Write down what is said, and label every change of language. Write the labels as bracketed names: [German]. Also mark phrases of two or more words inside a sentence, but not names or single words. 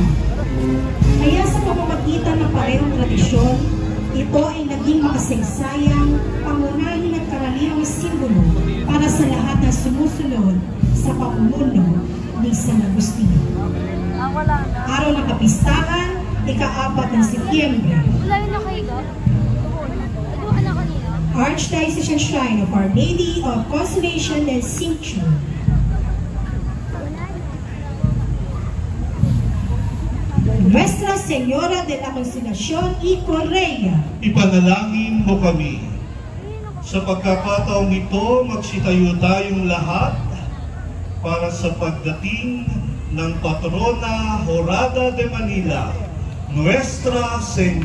[Filipino] Kaya sa pamamagitan ng parehong tradisyon, ito ay naging makasaysayang, pangunahin at karaniwang simbolo para sa lahat na sumusunod sa pamumuno ni San Agustin. Araw ng kapistahan, ika-4 ng Setyembre. [English] Archdiocesan Shrine of Our Lady of Consolation and Assumption. [Spanish] Nuestra Señora de la Consolación y Correa. [Filipino] Ipanalangin mo kami. Sa pagkakataong ito, magsitayo tayong lahat para sa pagdating ng Patrona Jorada de Manila, [Spanish] Nuestra Señora.